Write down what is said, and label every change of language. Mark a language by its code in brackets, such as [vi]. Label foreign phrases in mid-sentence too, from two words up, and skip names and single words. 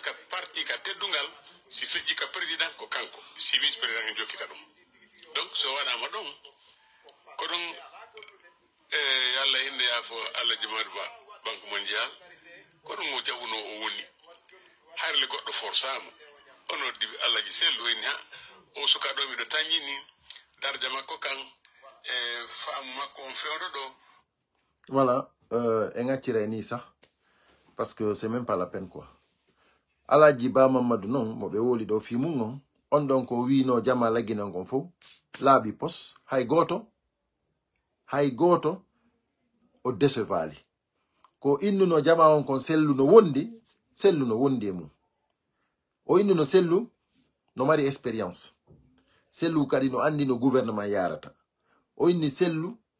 [ff] ka parti ka teddungal si fiƴƴi ka président ko kanko si [fr] vice président [ff] en jokkita ɗum donc so waɗama ɗon ko ɗon Allah hinde yaafo Allah Djimadu Ba [fr] banque mondial [ff] ko ɗum o jaɓuno o woni harle goɗɗo forsama ono diɓe Allah ji sellu en ha o suka ɗo miɗo tañini darja makko kan e faamu makko on fewɗo ɗo voilà en accira ni [fr] ça parce que c'est même pas la peine quoi [ff] Alaji Ba Mamadou non mo ɓe woli ɗo fimum on ɗon ko wino jama lagguinen kon fof laaɓi pos hay goto o décevali ko innuno jama on kon sellu no wondi e mum o innuno sellu no mari expérience sellu kadi no andi no gouvernement yarata o inni sellu